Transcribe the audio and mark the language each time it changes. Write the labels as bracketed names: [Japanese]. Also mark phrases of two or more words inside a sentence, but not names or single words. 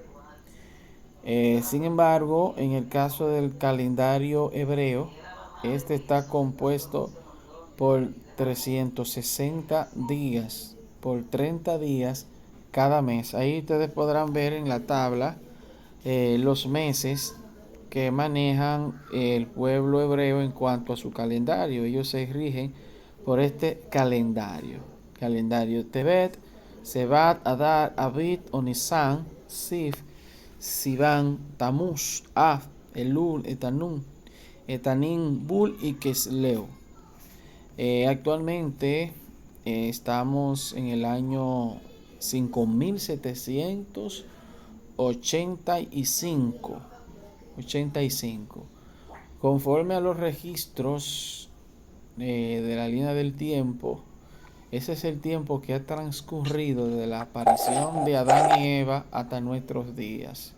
[Spanish] Sin embargo, en el caso del calendario hebreo, este está compuesto por 360 días, por 30 días cada mes. Ahí ustedes podrán ver en la tabla los meses que manejan el pueblo hebreo en cuanto a su calendario. Ellos se rigen por este calendario. Calendario Tebet, Sebat, Adar, Abib, Onisan, Sif, Sivan, Tamuz, Av, Elul, Etanun, Etanin, Bul y Kesleu. Actualmente estamos en el año 5785. Conforme a los registros de la línea del tiempo, ese es el tiempo que ha transcurrido desde la aparición de Adán y Eva hasta nuestros días.